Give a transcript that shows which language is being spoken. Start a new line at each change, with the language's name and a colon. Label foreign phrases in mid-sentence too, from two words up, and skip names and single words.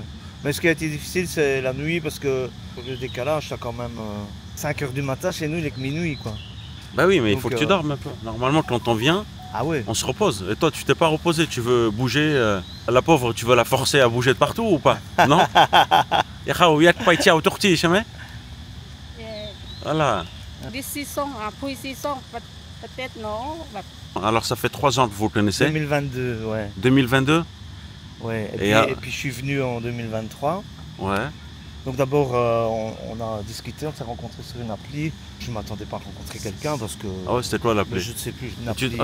French: Mais ce qui a été difficile c'est la nuit parce que le décalage c'est quand même 5 h du matin chez nous il est que minuit quoi. Bah oui, mais il Donc, faut que tu dormes un peu. Normalement, quand on vient, Ah ouais. on se repose. Et toi, tu t'es pas reposé, tu veux bouger. La pauvre, tu veux la forcer à bouger de partout ou pas? Non? Voilà. This season พุยซีซ่งประเทศเนาะแบบ Alors, ça fait 3 ans que vous le connaissez? 2022, ouais. 2022? Ouais. Et puis je suis venu en 2023. Ouais. Donc d'abord on a discuté, on s'est rencontrés sur une appli. Je ne m'attendais pas à rencontrer quelqu'un parce que... Ah ouais, c'était quoi l'appli? Je ne sais plus. Une appli.